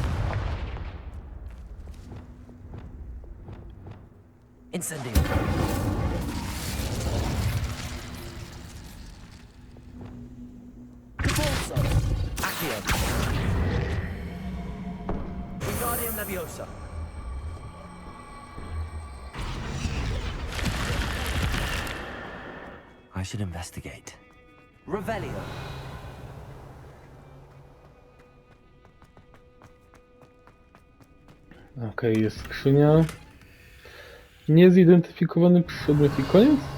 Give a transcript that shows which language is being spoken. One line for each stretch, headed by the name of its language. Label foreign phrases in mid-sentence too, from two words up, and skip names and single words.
English: Incendio. Convulso. Accio. Wingardium Leviosa. I should investigate. Revelio.
Polish: Okej, jest skrzynia. Niezidentyfikowany przedmiot i koniec?